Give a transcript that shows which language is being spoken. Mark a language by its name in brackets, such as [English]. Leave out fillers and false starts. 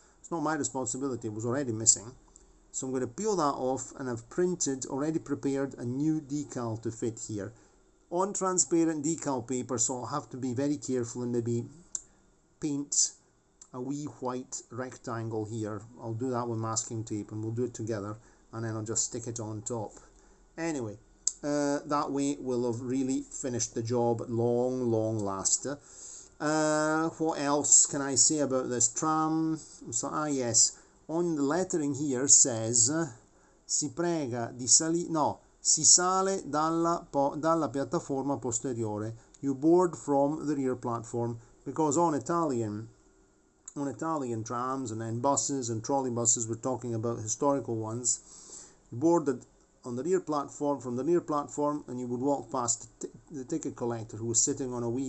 [English] It's not my responsibility, it was already missing. So I'm going to peel that off, and I've already prepared a new decal to fit here on transparent decal paper, so I'll have to be very careful and maybe paint a wee white rectangle here. I'll do that with masking tape, and we'll do it together, and then I'll just stick it on top. Anyway, that way we'll have really finished the job at long last. What else can I say about this tram? So, yes, on the lettering here says [Italian] si prega di salire, no, si sale dalla piattaforma posteriore. [English] You board from the rear platform, because on Italian trams and then buses and trolley buses, we're talking about historical ones, you boarded on the rear platform, from the rear platform, and you would walk past the ticket collector, who was sitting on